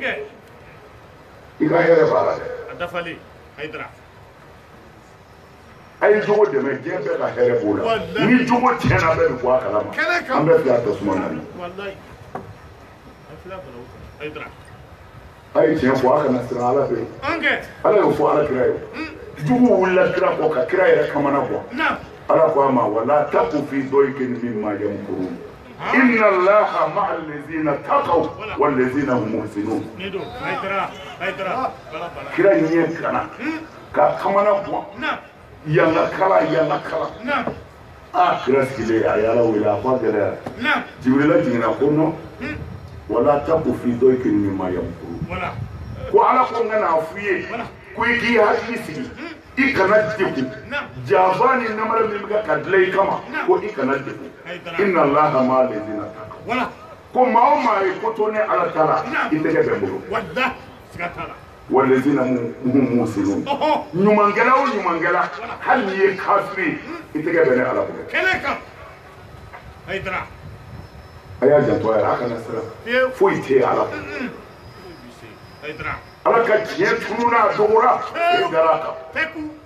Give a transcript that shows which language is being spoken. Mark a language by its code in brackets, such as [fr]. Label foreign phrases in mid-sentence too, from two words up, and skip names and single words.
[bm] i ka hɛrɛ b'a la dɛ a ye jogo dɛmɛ diɲɛ bɛɛ ka hɛrɛ b'o la ni jogo tiɲɛna bɛɛ bɛ bɔ a kalama an bɛɛ fila tasuma na a ye tiɲɛ fɔ a kana siran ala fɛ ala y'o fɔ ala kira ye jugu wulila kira kɔ ka kira yɛrɛ kamana bɔ ala ko a ma [ar] ولا تك في ضيق مما يمكرون إن الله مع الذين اتقوا والذين هم محسنون [bm] kira ɲɛ kana ka kamana bɔ yanga kala kira sigilen a y'ala wele a ko a gɛlɛyara jibrila jiginna ko non wala [ar] تك في ضيق مما يمكرون [bm] ko ala ko n ka n'a f'i ye ko i k'i hakili sigi i kana deku jabani namara min bɛ ka dilan i kama ko i kana deku [ar] إن الله مع الذين اتقوا [bm] ko maa o maa ye ko to ne ala taala i tɛgɛ bɛ n bolo [ar] والذين هم محسنون [bm] ɲumankɛla o ɲumankɛla hali n'i ye kafiri i tɛgɛ bɛ ne ala bolo a y'a janto a yɛrɛ a kana siran foyi tɛ ye ala bolo ala ka tiɲɛ tunu n'a dɔgɔra i dara a kan